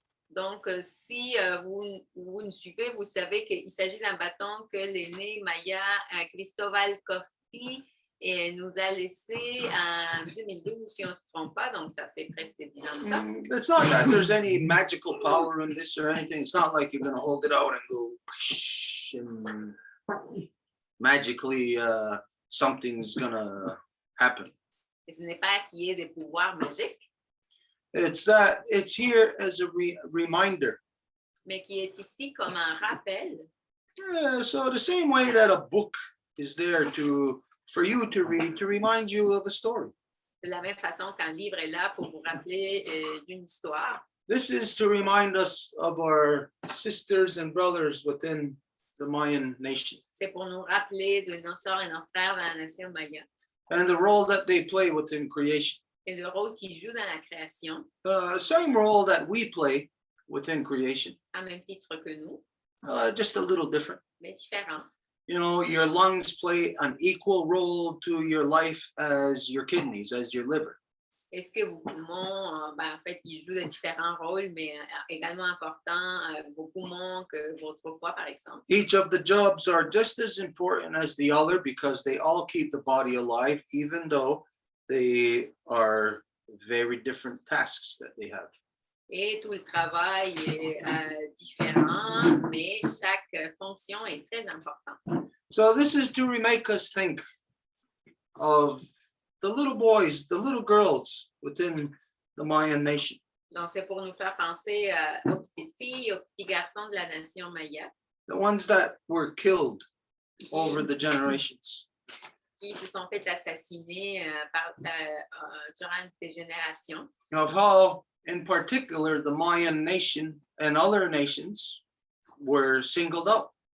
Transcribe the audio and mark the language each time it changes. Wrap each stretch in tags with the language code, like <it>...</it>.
<fr>Donc, si vous nous suivez, vous savez qu'il s'agit d'un bâton que l'aîné Maya Cristobal Corti nous a laissé en 2012, si on ne se trompe pas, donc ça fait presque 10 ans de ça.</fr> <en>It's not that there's any magical power in this or anything. It's not like you're going to hold it out and go and magically something's going to happen.</en> <fr>Et ce n'est pas qu'il y ait des pouvoirs magiques,</fr> <en>It's that it's here as a reminder.</en> <fr>mais qui est ici comme un rappel.</fr> <en>So the same way that a book is there for you to read, to remind you of a story.</en> <fr>De la même façon qu'un livre est là pour vous rappeler d'une histoire.</fr> <en>This is to remind us of our sisters and brothers within the Mayan nation</en> <fr>C'est pour nous rappeler de nos sœurs et nos frères dans la nation maya</fr> <en>and the role that they play within creation.</en> <fr>et le rôle qu'ils jouent dans la création,</fr> <en>The same role that we play within creation,</en> <fr>à même titre que nous,</fr> <en>just a little different.</en> <fr>mais différent.</fr> <en>You know, your lungs play an equal role to your life as your kidneys, as your liver.</en> <fr>Est-ce que vos poumons, en fait, ils jouent de différents rôles, mais également importants, vos poumons que votre foie, par exemple.</fr> <en>Each of the jobs are just as important as the other because they all keep the body alive, even though they are very different tasks that they have.</en> <fr>Et tout le travail est différent, mais chaque fonction est très importante.</fr> <en>So this is to make us think of the little boys, the little girls within the Mayan nation.</en> <fr>Donc, c'est pour nous faire penser aux petites filles, aux petits garçons de la nation maya,</fr> <en>The ones that were killed over the generations.</en> <fr>qui se sont fait assassiner durant des générations.</fr> <en>Of how, in particular, the Mayan nation and other nations were singled out.</en>